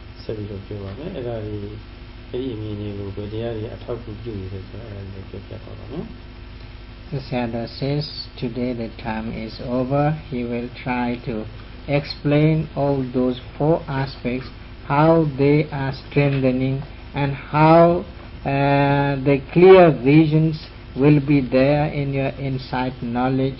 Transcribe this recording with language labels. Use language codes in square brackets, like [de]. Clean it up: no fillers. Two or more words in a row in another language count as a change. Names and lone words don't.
[my] ဆက်ပြီးတော့ပြောပါမယ်အဲ့ဒါဒီအဲ့ဒီအမြင်တွေကိုပဲတရားတွေအထောက်အကူပြုနေတယ်ဆိုတော့အဲ့ဒါလည်းပြောပြပါပါမယ် [en] The Sayadaw says today the time is over. He will try to explain all those four aspects, how they are strengthening and how the clear visions will be there in your insight knowledge.